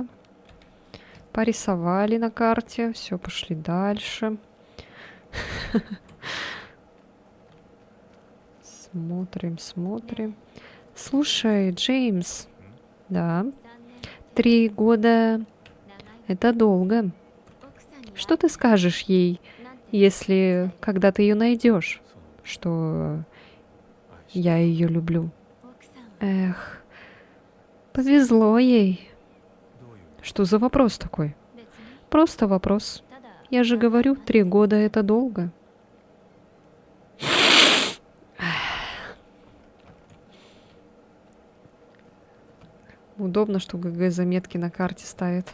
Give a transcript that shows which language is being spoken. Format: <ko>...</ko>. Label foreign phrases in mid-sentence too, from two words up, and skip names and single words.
<ru>Порисовали на карте. Все, пошли дальше. Смотрим, смотрим. Слушай, Джеймс. Да,</ru> <ja>3年</ja> <ru>3 года</ru> <ja>長い</ja> <ru>это долго.</ru> <ja>奥さんに</ja> <ru>Что ты скажешь ей,</ru> <ja>なんて</ja> <ru>если когда ты ее найдешь,</ru> <ja>と</ja> <ru>что</ru> <ja>愛して</ja> <ru>я ее люблю?</ru> <ja>奥さんは</ja> <ru>Эх, повезло ей.</ru> <ja>どういう</ja> <ru>Что за вопрос такой?</ru> <ja>別に</ja> <ru>Просто вопрос.</ru> <ja>ただ</ja> <ru>Я же говорю, 3 года это долго. Удобно, что ГГ заметки на карте ставит.</ru>